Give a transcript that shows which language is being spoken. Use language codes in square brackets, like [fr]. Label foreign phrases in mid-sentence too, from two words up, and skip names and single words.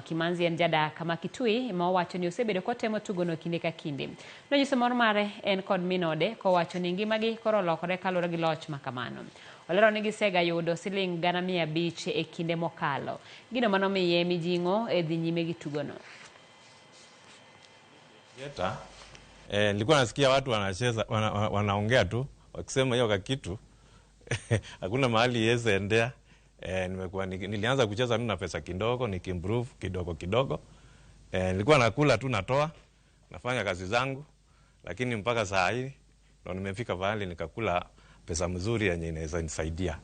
[luo] Kimanzi en jadak ma Kitui ma owacho ni osebedo kotemo tugono kinde ka kinde. Nonyiso mor mare en kod minode kowacho ni ngimagi koro lokore kaluwore gi loch ma kamano. Olero ni gisega yudo siling 500 e kinde mokalo. Gino manomiye mijing'o e dhi nyime gi tugono. [sw] Nilikuwa nasikia watu wanacheza wanaongea tu wakisema hiyo kitu hakuna mahali yeze endea. Nilianza kucheza na pesa kidogo nikimprove kidogo. Nilikuwa nakula tu natoa nafanya kazi zangu, lakini mpaka saa hii ndo nimefika mahali nikakula pesa mzuri yenye inaweza nisaidia.